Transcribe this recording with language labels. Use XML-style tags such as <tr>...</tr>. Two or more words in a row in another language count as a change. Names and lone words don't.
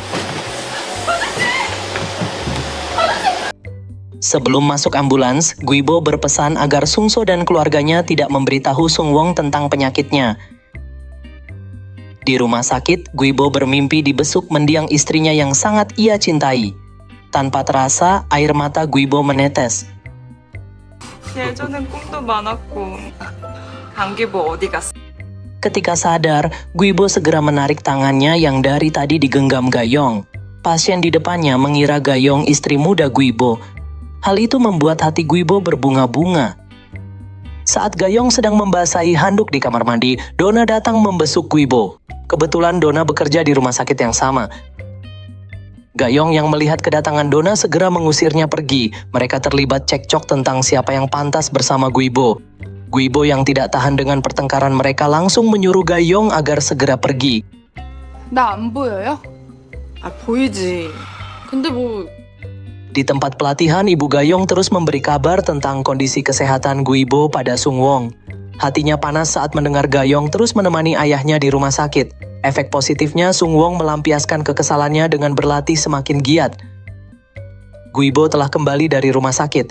<id>Sebelum masuk ambulans, Guibo berpesan agar Sungso dan keluarganya tidak memberitahu Sungwong tentang penyakitnya. Di rumah sakit, Guibo bermimpi dibesuk mendiang istrinya yang sangat ia cintai. Tanpa terasa, air mata Guibo menetes.</id> <ko>예전엔 꿈도 많았고 강기보 어디 갔어?</ko> <id>Ketika sadar, Guibo segera menarik tangannya yang dari tadi digenggam Gayong. Pasien di depannya mengira Gayong istri muda Guibo. Hal itu membuat hati Guibo berbunga-bunga. Saat Gayong sedang membasahi handuk di kamar mandi, Dona datang membesuk Guibo. Kebetulan Dona bekerja di rumah sakit yang sama. Gayong yang melihat kedatangan Dona segera mengusirnya pergi. Mereka terlibat cekcok tentang siapa yang pantas bersama Guibo. Guibo yang tidak tahan dengan pertengkaran mereka langsung menyuruh Gayong agar segera pergi.</id> <ko>나 안 보여요? 아 보이지. 근데 뭐</ko> <id>Di tempat pelatihan, Ibu Gayong terus memberi kabar tentang kondisi kesehatan Guibo pada Sungwong. Hatinya panas saat mendengar Gayong terus menemani ayahnya di rumah sakit. Efek positifnya, Sungwong melampiaskan kekesalannya dengan berlatih semakin giat. Guibo telah kembali dari rumah sakit.</id>